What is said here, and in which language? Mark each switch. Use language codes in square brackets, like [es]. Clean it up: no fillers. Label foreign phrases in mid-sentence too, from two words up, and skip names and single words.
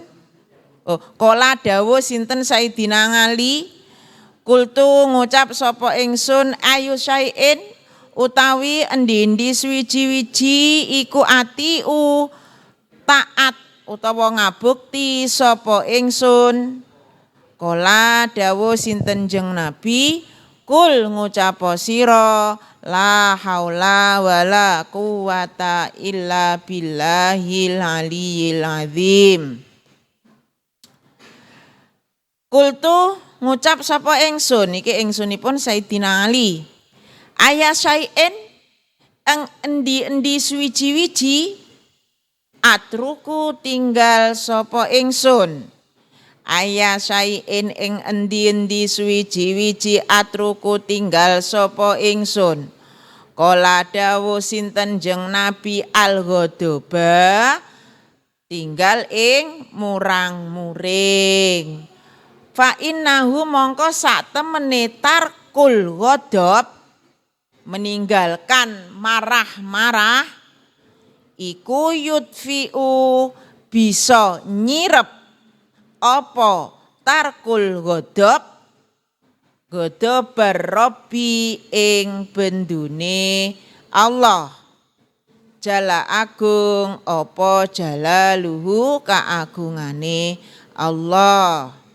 [jv] Kala dawuh sinten Sayyidina Ali kultu ngucap sapa ingsun [ar] أي شيء [jv] utawi endi-endi suwiji-wiji iku atiu taat utawa ngabukti sapa ingsun. Kala dawuh sinten jeng Nabi kul ngucap sira [ar] لا حول ولا قوة إلا بالله العلي العظيم. [jv] Kultu ngucap sapa ingsun iki ingsunipun Sayyidina Ali [ar] أي شيء [jv] ing endi-endi suwiji-wiji atruku tinggal sapa ingsun [ar] أي شيء [jv] ing endi-endi suwiji-wiji atruku tinggal sapa ingsun. Kala dawuh sinten jeng Nabi al-ghadaba tinggal ing murang-muring. [ar] فإنه [jv] mongko sak temene tarkul ghadab meninggalkan marah-marah iku yudfi'u bisa nyirep apa [ar] ترك الغضب غضب الرب [jv] ing bendune Allah jala agung apa jalaluhu kaagungane Allah.